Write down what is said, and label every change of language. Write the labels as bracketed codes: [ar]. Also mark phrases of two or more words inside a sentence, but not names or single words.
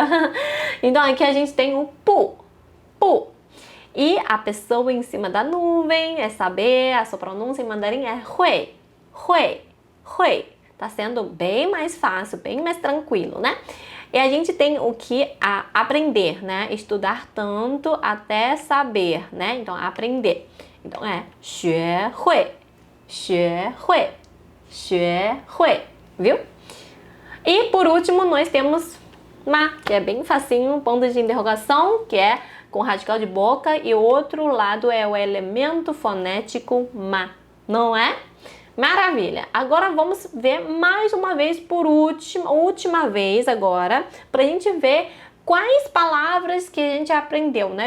[pt] Então aqui a gente tem o pu. E a pessoa em cima da nuvem é saber, a sua pronúncia em mandarim é hui. Tá sendo bem mais fácil, bem mais tranquilo, né? E a gente tem o que aprender, né? Estudar tanto até saber, né? Então, aprender. Então é [zh] 学会, 学会, 学会, [pt] viu? E por último nós temos ma, que é bem facinho, ponto de interrogação, que é com radical de boca, e o outro lado é o elemento fonético ma, não é? Maravilha! Agora vamos ver mais uma vez, por última vez agora, para a gente ver quais palavras que a gente aprendeu, né?